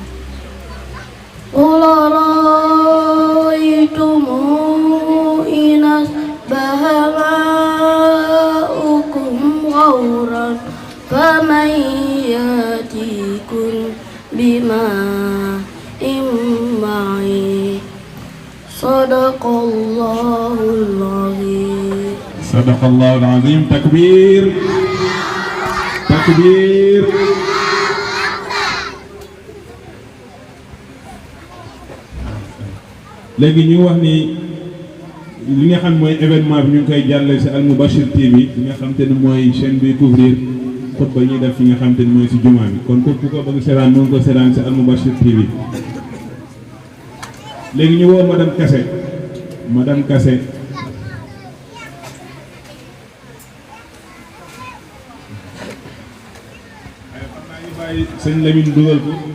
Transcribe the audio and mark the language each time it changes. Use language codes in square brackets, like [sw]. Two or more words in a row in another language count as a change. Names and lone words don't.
[ar] قل رأيتم إن أصبح ماؤكم غورا فمن يأتيكم بماء معين صدق الله العظيم. صدق الله العظيم. تكبير تكبير. [wo] léegi ñu wax ni li nga xam mooy événement bi ñu ngi koy jàllale ci Al Moubachir TV bi nga xam te ne mooy chaîne bi couvrir xutba ñuy def fi nga xam te ne mooy ci jumaa bi kon ku ko bëgg seetaan mën ko seetaan ci Al Moubachir TV léegi ñu woo madame Kassé madame Kassé ay xam naa ñu bàyyi sëñ Lamine dugal ko